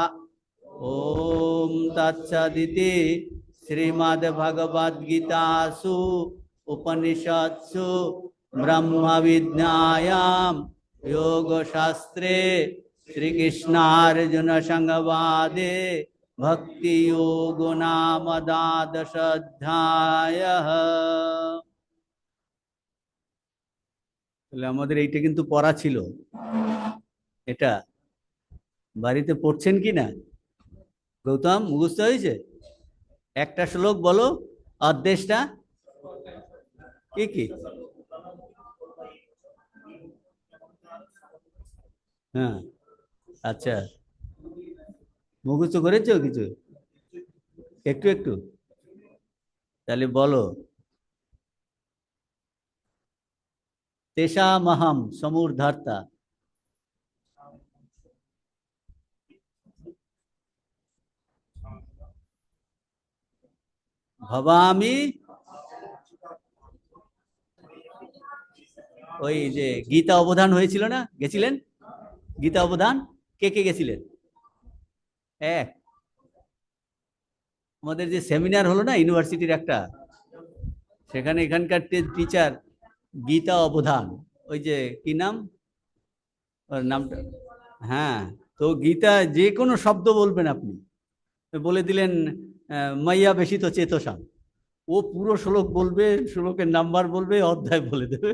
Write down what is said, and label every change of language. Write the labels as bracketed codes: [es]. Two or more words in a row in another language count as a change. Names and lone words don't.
[sa] ओम तत्सदिति श्रीमद्भगवद्गीतासु उपनिषत्सु ब्रह्म विद्यायां योगशास्त्रे श्रीकृष्णार्जुन संवादे भक्ति योगो नाम द्वादश अध्यायः। [bn] আমাদের এইটা কিন্তু পড়া ছিল, এটা বাড়িতে পড়ছেন কি না? গৌতম মুখস্থ হয়েছে? একটা শ্লোক বলো, অর্ধেশটা কি কি? হ্যাঁ আচ্ছা, মুখস্থ করেছো কিছু? একটু একটু তাহলে বলো। [sa] तेषामहं समूर्धर्ता भवामि। [bn] ওই যে গীতা অবধান হয়েছিল না, গেছিলেন? গীতা অবধান কে কে গেছিলেন? এক আমাদের যে সেমিনার হলো না ইউনিভার্সিটির একটা, সেখানে এখানকার টিচার গীতা অবধান, ওই যে কি নাম ওর নামটা, হ্যাঁ, তো গীতা যে কোনো শব্দ বলবেন আপনি, বলে দিলেন [sa] মাইয়া বেশি তো চেতসাম, [bn] ও পুরো শ্লোক বলবে, শ্লোকের নাম্বার বলবে, অধ্যায় বলে দেবে।